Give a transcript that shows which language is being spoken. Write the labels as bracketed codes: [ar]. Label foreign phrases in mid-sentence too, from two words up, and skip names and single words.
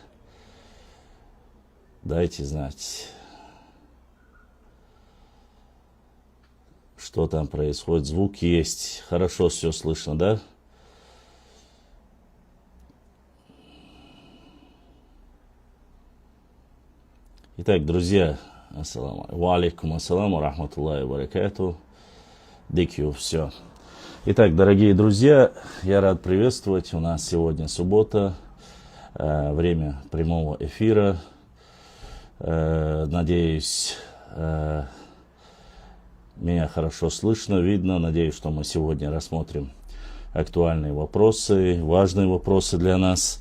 [ru] Дайте знать. что там происходит. Звук есть. Хорошо все слышно, да? Итак, друзья, [ar] عليكم السلام ورحمة الله وبركاته. Дикью, [ru] все. Итак, дорогие друзья, я рад приветствовать. У нас сегодня суббота, время прямого эфира. Надеюсь, меня хорошо слышно, видно. Надеюсь, что мы сегодня рассмотрим актуальные вопросы, важные вопросы для нас.